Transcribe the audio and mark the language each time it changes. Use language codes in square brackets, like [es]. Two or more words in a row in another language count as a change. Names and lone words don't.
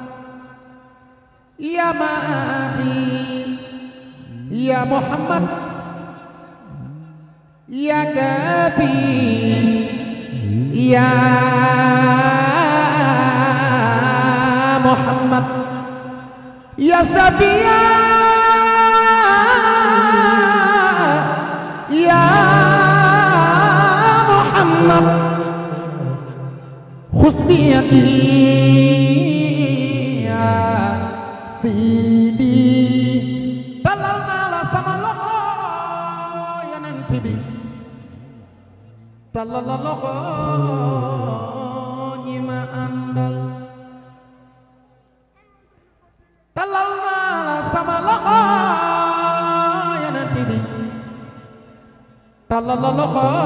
[ar] يا ماحي يا محمد يا كافي يا محمد يا صفية يا محمد حسنياتي يا سيدي [wo] talal nala sama loxo Yonent bi talal loxo ñi ma àndal talal nala sama loxo Yonent bi talal loxo